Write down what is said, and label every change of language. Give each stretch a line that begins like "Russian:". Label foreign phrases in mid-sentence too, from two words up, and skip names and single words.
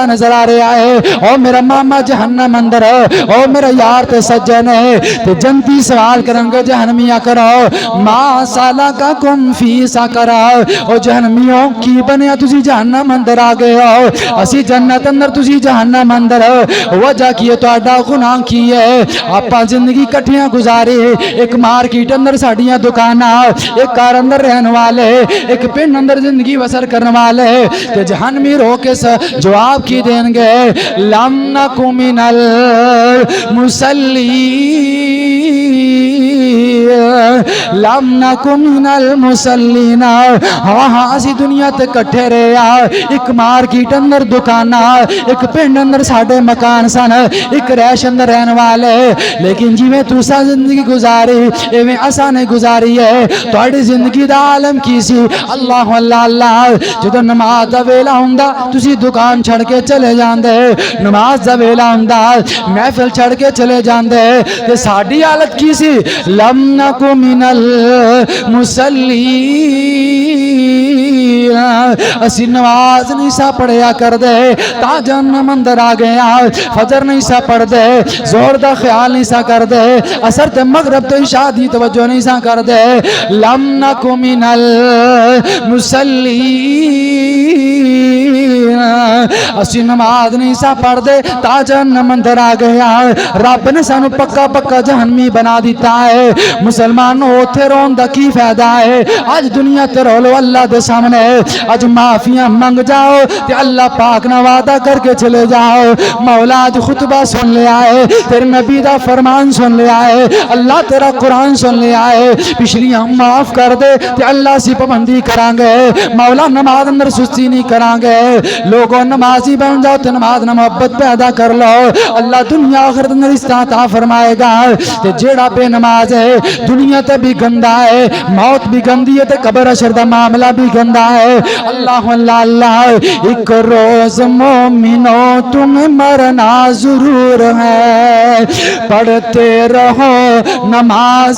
Punjabi: نظر آ رہا ہے اور میرا ماما جہنم اندر اور میرا یار تے سجن ہے تے جنتی سوال کرن گے جہنمیاں کرو
Arabic: ما سالککم فی سقر
Punjabi: او جہنمیوں کی بنیا تسی جہنم اندر آ گئے ہو اسی جنت اندر تسی جہنم اندر وجہ کی تہاڈا گناہ کی ہے آپاں زندگی کٹھیاں گزاری ایک مارکیٹ اندر ساڈیاں دکاناں ایک کار اندر رہن والے ایک پن اندر زندگی بسر کرنے والے تے جہنمی رو کے جواب کی دیں گے
Arabic: لم نک من المصلین لم نک من المصلین
Punjabi: ہاں اسی دنیا تے کٹھے رہے ایک مارکیٹ اندر دکاناں ایک پنڈ اندر ساڈے مکان سن ایک رہائش اندر رہن والے لیکن جویں تساں زندگی گزاری ایویں اساں نے گزاری ہے تہاڈی زندگی دا عالم کی سی اللہ اللہ اللہ جدوں نماز دا ویلا ہوندا تسی دکان چھڑ کے چلے جاندے نماز دا ویلا ہوندا محفل چھڑ کے چلے جاندے تے ساڈی حالت کی سی
Arabic: لم نک من المصلین
Punjabi: اسی نماز نہیں سا پڑھیا کر دے تا جہنم اندر آ گیا فجر نہیں سا پڑھ دے زور دا خیال نہیں سا کر دے اثر تے مغرب تو عشاء دی توجہ نہیں سا کر دے
Arabic: لم نک من المصلین
Punjabi: اسی نماز نہیں سا پڑھ دے تا جہنم اندر آ گیا رب نے سانو پکا پکا جہنمی بنا دیتا ہے مسلمانوں اوتھے رون دا کی فائدہ ہے آج دنیا تے رولو اللہ دے سامنے آج معافیاں منگ جاؤ تے اللہ پاک نہ وعدہ کر کے چلے جاؤ مولا آج خطبہ سن لے آئے تیرے نبی دا فرمان سن لے آئے اللہ تیرا قرآن سن لے آئے پچھلی ہم معاف کر دے تے اللہ سی پابندی کران گے مولا نماز اندر سستی نہیں کران گے لوگوں نمازی بن جاؤ تے نماز نہ محبت پیدا کر لو اللہ دنیا آخرت اندر اس طرح عطا فرمائے گا تے جیڑا بے نماز ہے دنیا تے بھی گندا ہے موت بھی گندی ہے تے قبر حشر دا معاملہ بھی گندا ہے اللہ اللہ اللہ
Urdu: ایک روز مومنو تمہیں مرنا ضرور ہے پڑھتے رہو نماز